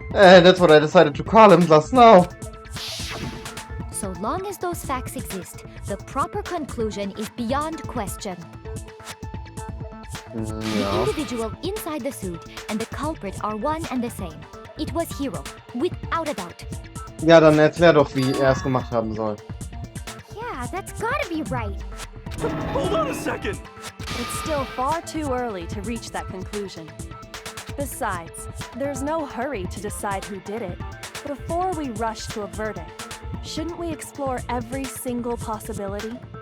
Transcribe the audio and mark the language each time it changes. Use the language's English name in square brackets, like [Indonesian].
[English] That's what I decided to call him just now. So long as those facts exist, the proper conclusion is beyond question. The individual inside the suit and the culprit are one and the same. It was Hiro, without a doubt. [German] Ja, dann erklär doch, wie er es gemacht haben soll. [English] Yeah, that's gotta be right. Hold on a second. It's still far too early to reach that conclusion. Besides, there's no hurry to decide who did it. Before we rush to a verdict, shouldn't we explore every single possibility?